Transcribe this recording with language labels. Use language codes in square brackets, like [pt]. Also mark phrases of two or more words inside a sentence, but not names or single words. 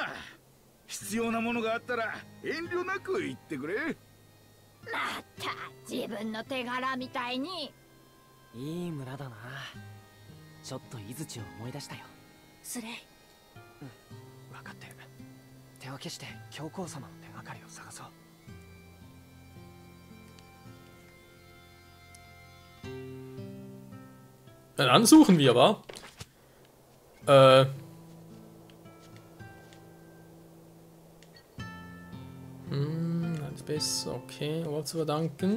[ja] 必要なものがあったら遠慮なく言ってくれ。また自分の手柄みたいに。いい村だな。ちょっと井槌を思い出したよ。スレイ。分かってる。手分けして教皇様の手がかりを探そう。 [de] Dann suchen wir aber. Alles besser, okay, aber zu verdanken.